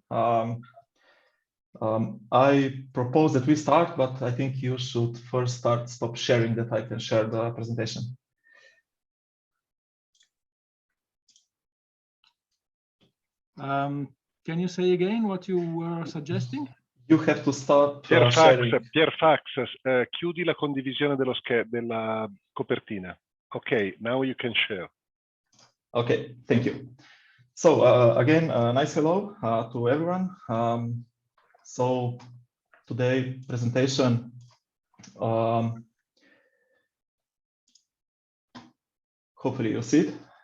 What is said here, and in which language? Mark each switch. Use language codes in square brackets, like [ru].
[en] I propose that we start, but I think you should first stop sharing that I can share the presentation. Can you say again what you were suggesting? You have to start [it] Pierfax, chiudi la condivisione della copertina. [en] Okay, now you can share. Okay, thank you. So again, nice hello to everyone. So today presentation hopefully you see it.